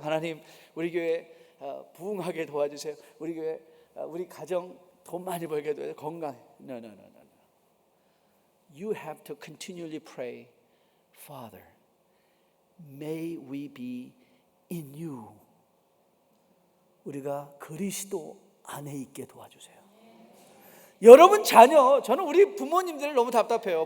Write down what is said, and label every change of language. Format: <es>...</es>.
<ko>하나님, 우리 교회 부흥하게 도와주세요. 우리 교회, 우리 가정 돈 많이 벌게 도와주세요. 건강.</ko> <en>No. You have to continually pray, Father, may we be in you.</en> <ko>우리가 그리스도 안에 있게 도와주세요. 여러분 자녀, 저는 우리 부모님들 너무 답답해요.</ko>